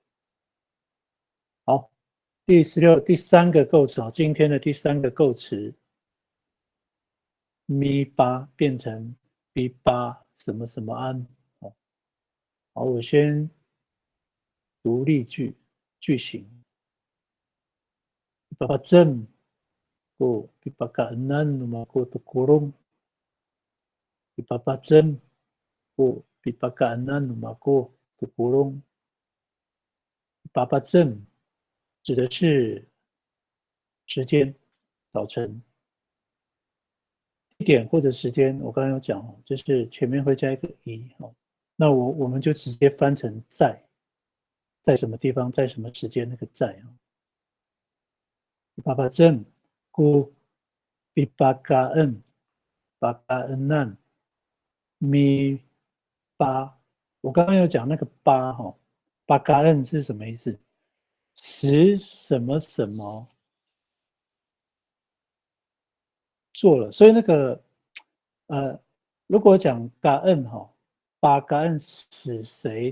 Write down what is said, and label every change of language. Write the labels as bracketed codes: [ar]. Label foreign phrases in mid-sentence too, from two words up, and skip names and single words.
[zh] 好，第3个构词，今天的第3个构词，咪巴变成 B 巴什么什么安。好，我先读例句句型。 [ami] Ipapatsem ko pipakaanan numako tukurong. Ipapatsem ko pipakaanan numako tukurong. [zh] Ipapatsem 指的是时间，早晨。地点或者时间，我刚刚有讲，就是前面会加一个一，那我们就直接翻成在什么地方，在什么时间那个在啊。 [ami] Ipapatsem ko pipakaan pakaanan mi [zh] 八，我刚刚有讲那个八哈，pakaanan是什么意思？使什么什么做了，所以那个如果讲感恩哈，把感恩使谁？